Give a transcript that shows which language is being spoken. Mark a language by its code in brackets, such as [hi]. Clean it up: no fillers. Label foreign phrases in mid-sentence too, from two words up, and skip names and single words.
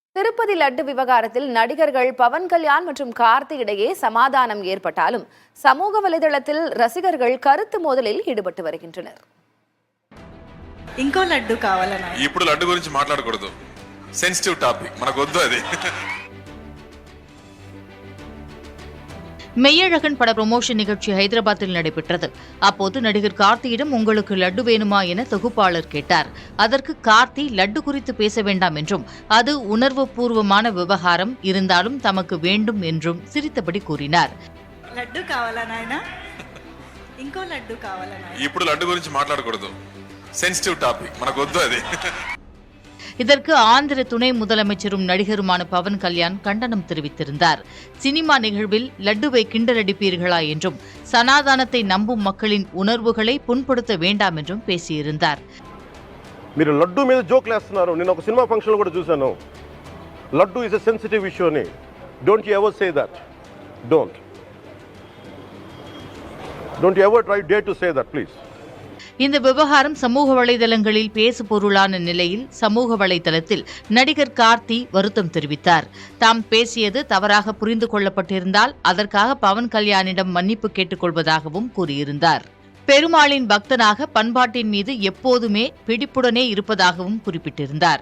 [ta] திருப்பதி லட்டு விவகாரத்தில் நடிகர்கள் பவன் கல்யாண் மற்றும் கார்த்தி இடையே சமாதானம் ஏற்பட்டாலும் சமூக வலைதளத்தில் ரசிகர்கள் கருத்து மோதலில் ஈடுபட்டு வருகின்றனர். [te] ఇంకో లడ్డు కావాలన్నా ఇప్పుడు లడ్డు గురించి మాట్లాడకూడదు, [en] sensitive topic, [te] మనకు వద్దు అది. [ta] மெய்யழகன் பட ப்ரமோஷன் நிகழ்ச்சி ஹைதராபாத்தில் நடைபெற்றது. அப்போது நடிகர் கார்த்தியிடம் உங்களுக்கு லட்டு வேணுமா என தொகுப்பாளர் கேட்டார். அதற்கு கார்த்தி லட்டு குறித்து பேச வேண்டாம் என்றும் அது உணர்வு பூர்வமான விவகாரம் இருந்தாலும் தமக்கு வேண்டும் என்றும் சிரித்தபடி கூறினார். [te] లడ్డు కావాలా నాయనా, ఇంకో లడ్డు కావాలా నాయనా. ఇప్పుడు లడ్డు గురించి మాట్లాడకూడదు, [en] sensitive topic, [te] మనకు వద్దు అది. [ta] இதற்கு ஆந்திர துணை முதலமைச்சரும் நடிகருமான பவன் கல்யாண் கண்டனம் தெரிவித்திருந்தார். சினிமா நிகழ்வில் லட்டுவை கிண்டலடிப்பீர்களா என்றும் சனாதனத்தை நம்பும் மக்களின் உணர்வுகளை புண்படுத்த வேண்டாம் என்றும் பேசியிருந்தார். [te] మీరు లడ్డు మీద జోక్ లేస్తున్నారు. నేను ఒక సినిమా ఫంక్షన్లో కూడా చూశాను. [en] లడ్డు is a sensitive issue అని. don't you ever say that. don't you ever try dare to say that please. [ta] இந்த விவகாரம் சமூக வலைதளங்களில் பேசு பொருளான நிலையில் சமூக வலைதளத்தில் நடிகர் கார்த்தி வருத்தம் தெரிவித்தார். தாம் பேசியது தவறாக புரிந்து கொள்ளப்பட்டிருந்தால் அதற்காக பவன் கல்யாணிடம் மன்னிப்பு கேட்டுக்கொள்வதாகவும் கூறியிருந்தார். பெருமாளின் பக்தனாக பண்பாட்டின் மீது எப்போதுமே பிடிப்புடனே இருப்பதாகவும் குறிப்பிட்டிருந்தார்.